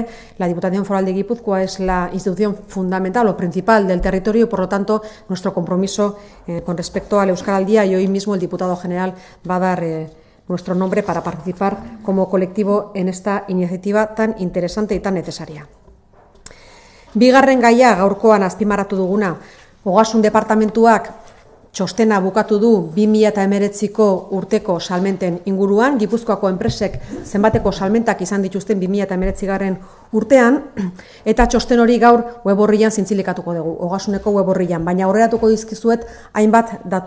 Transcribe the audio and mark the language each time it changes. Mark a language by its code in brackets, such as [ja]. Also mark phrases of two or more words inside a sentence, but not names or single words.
[es] La Diputación Foral de Guipúzcoa es la institución fundamental o principal del territorio y, por lo tanto, nuestro compromiso con respecto al Euskaraldia, y hoy mismo el diputado general va a dar nuestro nombre para participar como colectivo en esta iniciativa tan interesante y tan necesaria. [eu] Bigarren gaia gaurkoan azpimarratu duguna, Ogasun departamentuak txostena bukatu du 2019ko urteko salmenten inguruan, Gipuzkoako enpresek zenbateko salmentak izan dituzten 2019 urtean, eta txosten hori gaur web orrian zintzilikatuko dugu, Ogasuneko web orrian, baina aurreratuko dizkizuet hainbat datu.